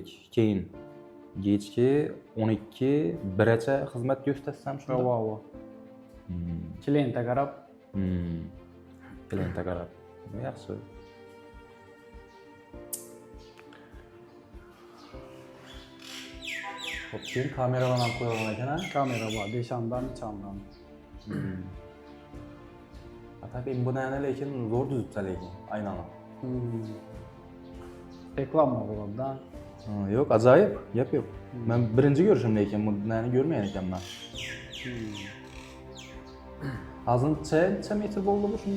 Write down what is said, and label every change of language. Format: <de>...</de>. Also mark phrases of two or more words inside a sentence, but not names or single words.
<uz>Keyin kechki 12 biracha xizmat ko'rsatsam shunda. Va. Klientga qarab. Klientga qarab. Yaxshi. Xo'p, keyin kameralar ham qo'yilgan ekan. Kamera bor, 5 ondan, 3 ondan. Tabii buni lekin zo'r tuzibsa lekin, aynan. Reklama bo'ladi-da. Yo'q, ajoyib, gap yo'q. Men birinchi ko'rishim lekin buni ko'rmagan ekanman. Hozircha necha metr bo'ldi bu shunda?</uz>